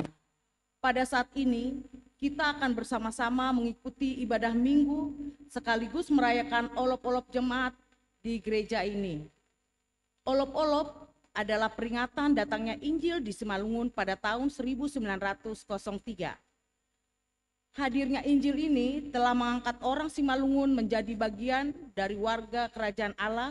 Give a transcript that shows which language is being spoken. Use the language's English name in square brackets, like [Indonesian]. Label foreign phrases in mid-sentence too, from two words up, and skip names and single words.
[Indonesian] Pada saat ini, kita akan bersama-sama mengikuti ibadah minggu sekaligus merayakan olop-olop jemaat di gereja ini. Olop-olop adalah peringatan datangnya Injil di Simalungun pada tahun 1903. Hadirnya Injil ini telah mengangkat orang Simalungun menjadi bagian dari warga kerajaan Allah.